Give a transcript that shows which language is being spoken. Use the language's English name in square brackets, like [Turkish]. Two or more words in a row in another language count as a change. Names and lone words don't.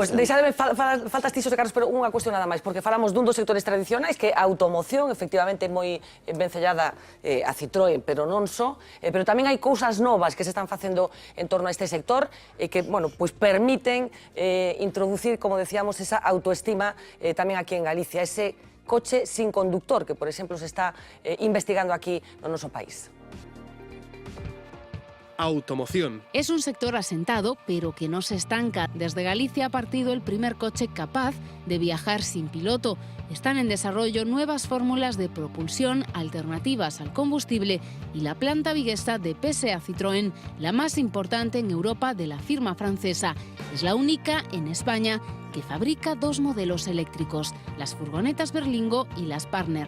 [Galician] Pois deixademe, faltas ti, Xosé Carlos, pero unha cuestión nada máis, porque falamos dun dos sectores tradicionais, que a automoción, efectivamente, moi vencellada a Citroën, pero non só, pero tamén hai cousas novas que se están facendo en torno a este sector, que, bueno, pois permiten introducir, [Spanish] como decíamos, [Galician] esa autoestima tamén aquí en Galicia, ese [Spanish] coche sin conductor, [Galician] que, por exemplo, se está investigando aquí no noso país. [Spanish] Automoción. Es un sector asentado, pero que no se estanca. Desde Galicia ha partido el primer coche capaz de viajar sin piloto. Están en desarrollo nuevas fórmulas de propulsión alternativas al combustible y la planta viguesa de PSA Citroën, la más importante en Europa de la firma francesa. Es la única en España que fabrica dos modelos eléctricos, las furgonetas Berlingo y las Partner.